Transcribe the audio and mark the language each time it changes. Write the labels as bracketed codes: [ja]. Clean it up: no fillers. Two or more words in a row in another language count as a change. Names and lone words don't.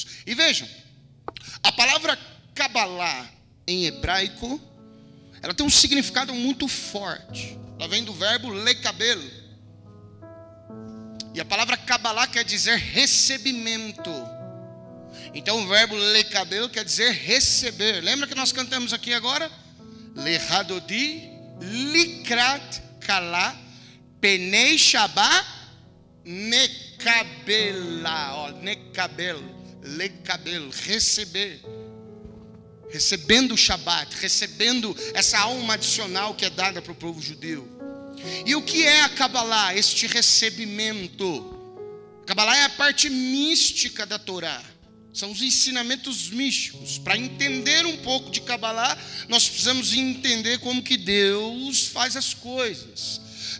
[pt] E vejam, a palavra Kabbalah em hebraico, ela tem um significado muito forte. Ela vem do verbo lekabel. E a palavra Kabbalah quer dizer recebimento. Então o verbo lekabel quer dizer receber. Lembra que nós cantamos aqui agora? [he] לכה דודי לקראת כלה פני שבת נקבלה. נקבל, לקבל, [pt] receber. Recebendo o Shabat, recebendo essa alma adicional que é dada para o povo judeu. E o que é a Kabbalah? Este recebimento. Kabbalah é a parte mística da Torá. São os ensinamentos místicos. Para entender um pouco de Kabbalah, nós precisamos entender como que Deus faz as coisas.